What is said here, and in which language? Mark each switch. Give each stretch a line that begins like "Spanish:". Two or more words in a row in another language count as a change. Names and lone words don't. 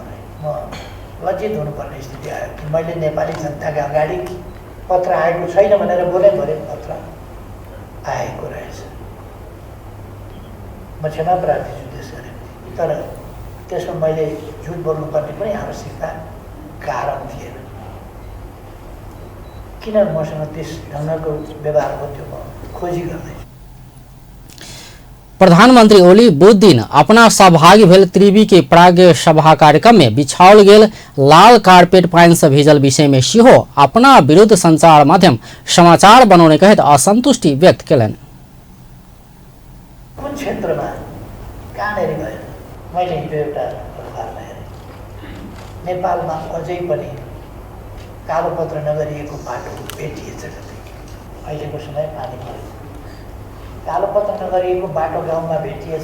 Nepali: म लज्जित हुनुपर्ने स्थिति आयो कि मैले नेपाली जनताका अगाडि पत्र आएको छैन भनेर बोले भरे पत्र आएको रहेछ। म क्षमा प्रार्थी छु त्यस गरी, तर त्यसमा मैले झुट बोल्नुपर्ने पनि आवश्यकता कारण थिएन। किन मसँग त्यस ढङ्गको व्यवहार भयो म खोजी गर्दैछु।
Maithili: प्रधानमंत्री ओली बुध दिन अपना सहभागी भेल त्रिवी के प्राज्ञ सभा कार्यक्रम में बिछाओल गेल लाल कार्पेट पानि से भीजल विषय में सेहो अपना विरुद्ध संचार माध्यम
Nepali: समाचार बनाउने
Maithili: कहैत असंतुष्टि व्यक्त केलनि।
Nepali: कुन क्षेत्रमा कहाँनेरि भयो? मैले हिजो एउटा अखबारमा हेरेँ, नेपालमा अझै पनि कालोपत्र नगरिएको बाटो भेटिएछ। अहिलेको समय पानी पऱ्यो, कालोपत्र नगरिएको बाटो गाउँमा भेटिएछ।